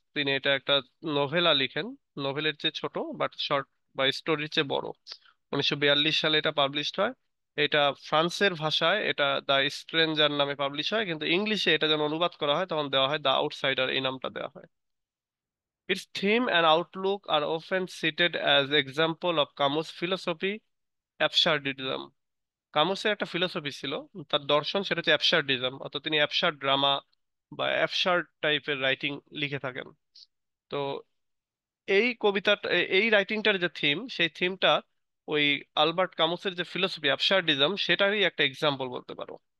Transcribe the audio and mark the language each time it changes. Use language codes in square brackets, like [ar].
[bn] তিনি এটা একটা নোভেলা লিখেন, নোভেলের চেয়ে ছোট, বাট শর্ট বা স্টোরির চেয়ে বড়। 1942 সালে এটা পাবলিশড হয়। এটা ফ্রান্সের ভাষায় এটা দ্য স্ট্রেঞ্জার নামে পাবলিশ হয়, কিন্তু ইংলিশে এটা যখন অনুবাদ করা হয় তখন দেওয়া হয় দ্য আউটসাইডার, এই নামটা দেওয়া হয়। [en] Its theme and outlook are often cited as example of Camus' philosophy, absurdism. [bn] কামুসের একটা ফিলোসফি ছিল, তার দর্শন, সেটা হচ্ছে অ্যাবসার্ডিজম। অর্থাৎ তিনি অ্যাবসার্ড ড্রামা বা অ্যাবসার্ড টাইপের রাইটিং লিখে থাকেন। তো এই কবিতাটা, এই রাইটিংটার যে থিম, সেই থিমটা ওই আলবার্ট কামুসের যে ফিলোসফি অ্যাবসার্ডিজম, সেটারই একটা এক্সাম্পল বলতে পারো।